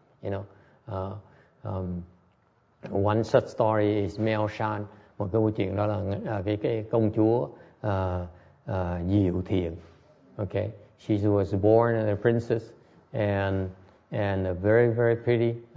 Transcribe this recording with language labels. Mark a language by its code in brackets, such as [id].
[en] You know, one such story is Mao Shan. [vi] Một cái câu chuyện đó là cái công chúa Diệu Thiện. [en] Okay, she was born as a princess and very pretty.